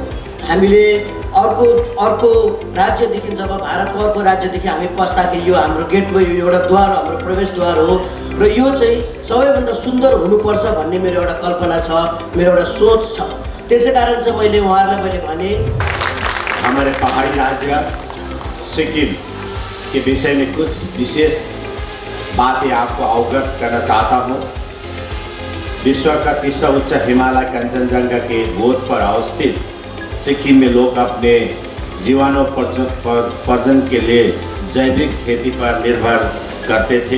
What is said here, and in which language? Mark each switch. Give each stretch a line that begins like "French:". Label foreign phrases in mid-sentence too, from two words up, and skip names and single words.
Nepali: हामीले अर्को राज्यदेखि, जब भारतको अर्को राज्यदेखि हामी पस्दाखेरि यो हाम्रो गेटवे, यो एउटा द्वार, हाम्रो प्रवेशद्वार हो र यो चाहिँ सबैभन्दा सुन्दर हुनुपर्छ भन्ने मेरो एउटा कल्पना छ, मेरो एउटा सोच छ। त्यसै कारण चाहिँ मैले उहाँहरूलाई भने
Hindi: हमारे पहाड़ी राज्य सिक्किम के विषय में कुछ विशेष बातें आपको अवगत करना चाहता हूँ। विश्व का तीसरा उच्च हिमालय कंचनजंगा के गोद पर अवस्थित सिक्किम में लोग अपने जीवनोपार्जन के लिए जैविक खेती पर निर्भर करते थे।